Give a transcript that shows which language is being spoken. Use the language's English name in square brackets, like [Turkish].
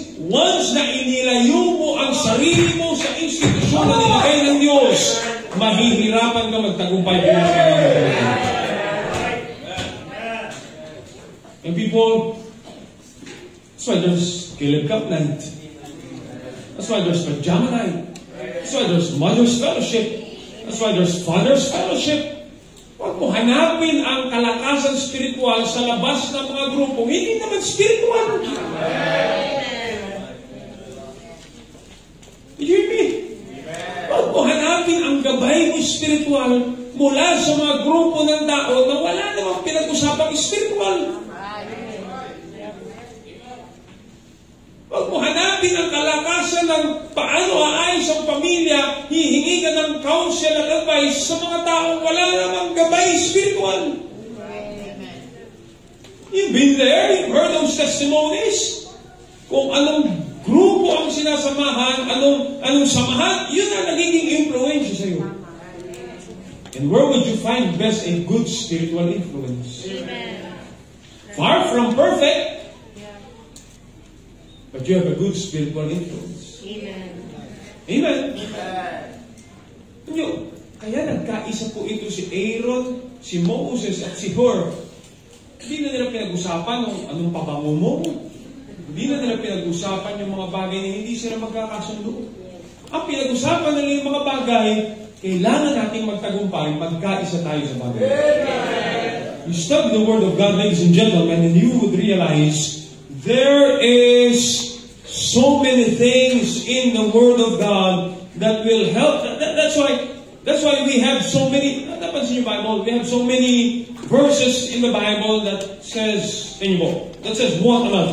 [Filipino] Once na inilayo mo ang sarili mo sa institusyon na nilagay ng Diyos, mahihirapan ka magtagumpay po ng Panginoon. [English] And people, that's why there's Caleb Kaplan. That's why there's Pajama Night. That's why there's Mother's Fellowship. That's why there's Father's Fellowship. [Filipino] Huwag mo hanapin ang kalakasan spiritual sa labas ng mga grupo. Hindi naman spiritual. [English] Did you hear me? [Filipino] Huwag mo hanapin ang gabay mo spiritual mula sa mga grupo ng tao na wala namang pinag-usapang spiritual. Huwag mo hanapin ang kalakasan ng paano aayos ang pamilya, hihingi ka ng counsel at advice sa mga taong wala namang gabay spiritual. [English] You've been there, you've heard those testimonies. [Filipino] Kung anong grupo ang sinasamahan, anong samahan, yun ang nagiging influence sa iyo. [English] And where would you find best a good spiritual influence? Far from perfect, but you have a good spiritual influence. Amen? [Filipino] Kaya nagkaisa po ito si Aaron, si Moses at si Hur. Hindi na nila pinag-usapan kung anong pabango mo. Hindi na nila pinag-usapan yung mga bagay na hindi sila magkakasundo. Ang pinag-usapan nila yung mga bagay, kailangan nating magtagumpay, magkaisa tayo sa bagay. [English] You study the Word of God, ladies and gentlemen, and you would realize there is so many things in the Word of God that will help. That's why we have so many. [Filipino] Napansin yung [English] Bible, we have so many verses in the Bible that says, one another.